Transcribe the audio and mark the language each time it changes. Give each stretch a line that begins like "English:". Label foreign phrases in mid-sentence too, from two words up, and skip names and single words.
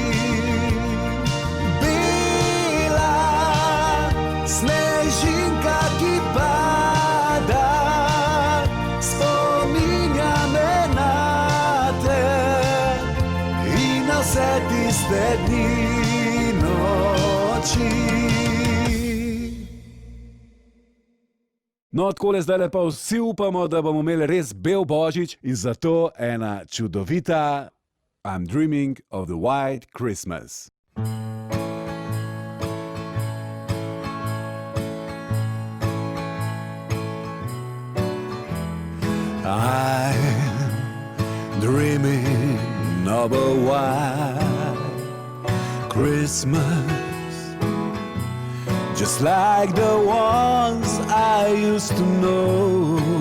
Slovenian: Bela snežinka, ki pada, spominja me na te in na vse tiste dni, noči. No, takole zdaj pa vsi upamo, da bomo imeli res bel božič in zato ena čudovita I'm Dreaming of the White Christmas.
English: I'm dreaming of a white Christmas, just like the ones I used to know,